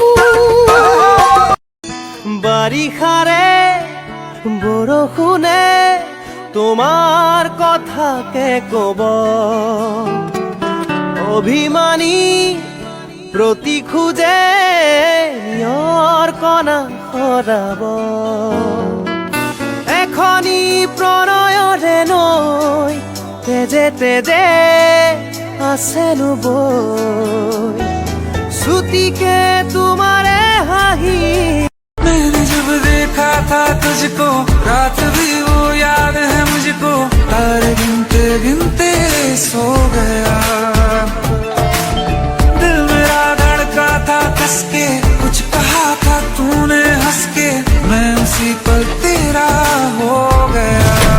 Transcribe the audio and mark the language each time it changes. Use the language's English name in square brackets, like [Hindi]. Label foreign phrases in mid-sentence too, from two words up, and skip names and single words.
[Assamese] বাৰিষাৰে বৰষুণে তোমাৰ কথাকে ক'ব অভিমানী প্ৰতি খোজে নিয়ৰ কণা সৰাব এখনি প্ৰণয়ৰে নৈ তেজে তেজে আছেনো বৈ ছুটিকে তোমাৰে হাঁহি [Hindi] मैंने जब देखा था तुझको रात भी वो याद है मुझको तारे गिनते गिनते सो गया दिल मेरा धड़का था कस के कुछ कहा था तूने हंस के मैं उसी पर तेरा हो गया